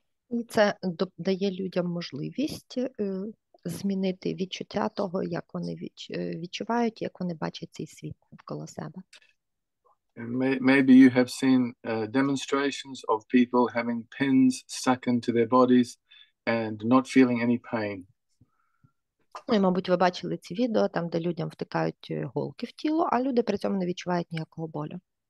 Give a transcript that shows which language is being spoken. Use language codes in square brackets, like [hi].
[uk] І це дає людям можливість змінити відчуття того, як вони відчувають, як вони бачать цей світ навколо себе. [en] Maybe you have seen demonstrations of people having pins stuck into their bodies and not feeling any pain. [uk] Ну, і, мабуть, ви бачили ці відео, там, де людям втикають голки в тіло, а люди при цьому не відчувають ніякого болю.